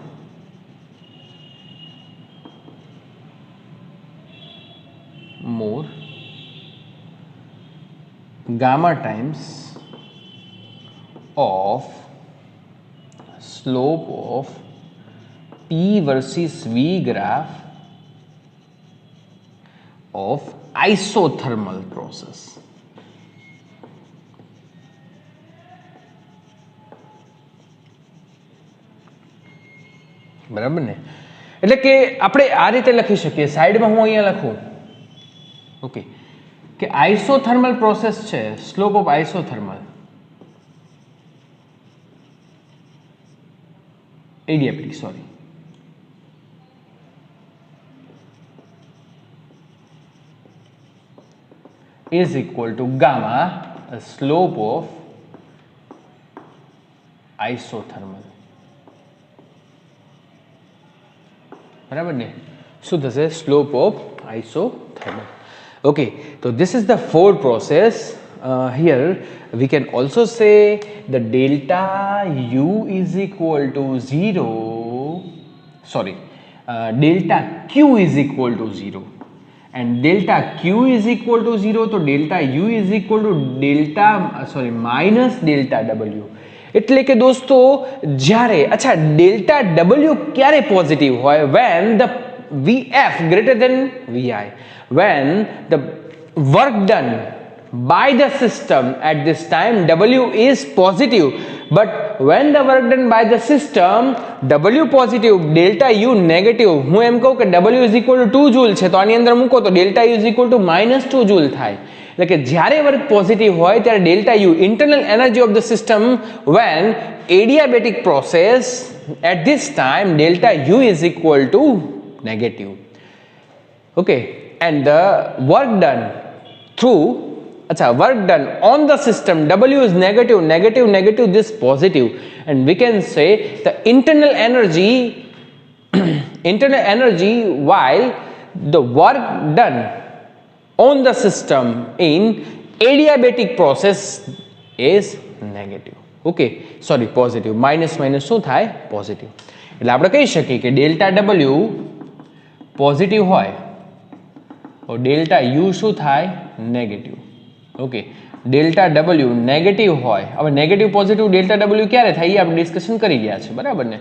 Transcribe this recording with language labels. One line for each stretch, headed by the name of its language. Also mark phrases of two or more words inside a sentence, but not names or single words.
English: gamma times of slope of P versus V graph of isothermal process.
Gujarati: બરાબર ને? એટલે કે આપણે આ રીતે લખી શકીએ, સાઈડમાં હું અહીંયા લખું ઓકે કે
English: isothermal process
Gujarati: છે,
English: slope of isothermal adiabatic sorry is equal to gamma slope of isothermal.
Gujarati: બરાબર ને? શું થશે?
English: slope of isothermal. Okay, so this is the fourth process. Here we can also say the delta U is equal to 0, sorry, delta Q is equal to 0, and delta Q is equal to 0, so delta U is equal to delta minus delta W.
Gujarati: એટલે કે દોસ્તો જ્યારે અચ્છા
English: delta W
Gujarati: ક્યારે પોઝિટિવ હોય?
English: when the VF greater than VI, when the work done by the system at this time W is positive, but when the work done by the system W positive delta U negative,
Gujarati: હું એમ કહું કે
English: W is equal to 2 joule
Gujarati: છે, તો આની અંદર મૂકો તો
English: delta U is equal to -2 joule
Gujarati: થાય. એટલે કે જ્યારે
English: work positive
Gujarati: હોય ત્યારે
English: delta U internal energy of the system when adiabatic process at this time delta U is equal to negative. Okay, and the work done through work done on the system W is negative, negative, negative, this positive, and we can say the internal energy while the work done on the system in adiabatic process is negative. Okay, sorry, positive. minus
Gujarati: શું થાય?
English: positive.
Gujarati: એટલે આપણે કહી શકીએ કે
English: delta W positive
Gujarati: હોય તો
English: delta U
Gujarati: શું થાય? નેગેટિવ. ઓકે,
English: delta W negative
Gujarati: હોય, હવે
English: negative positive delta W
Gujarati: ક્યારે થાય એ આપણે ડિસ્કશન કરી ગયા છે, બરાબર ને?